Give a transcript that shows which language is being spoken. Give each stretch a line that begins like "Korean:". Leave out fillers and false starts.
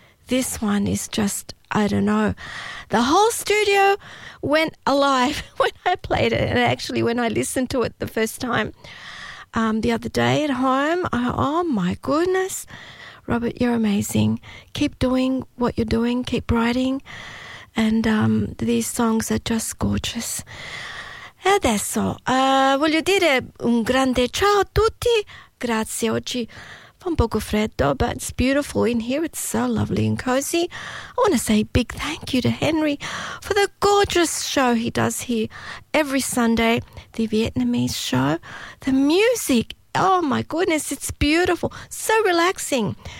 English: This one is just, I don't know. The whole studio went alive when I played it, and actually when I listened to it the first time the other day at home. Oh my goodness. Robert, you're amazing. Keep doing what you're doing. Keep writing. And these songs are just gorgeous.
Italian: Adesso, voglio dire un grande ciao a tutti. Grazie. Oggi fa un poco freddo,
English: but it's beautiful in here. It's so lovely and cozy. I want to say a big thank you to Henry for the gorgeous show he does here every Sunday, the Vietnamese show. The music, oh my goodness, it's beautiful, so relaxing.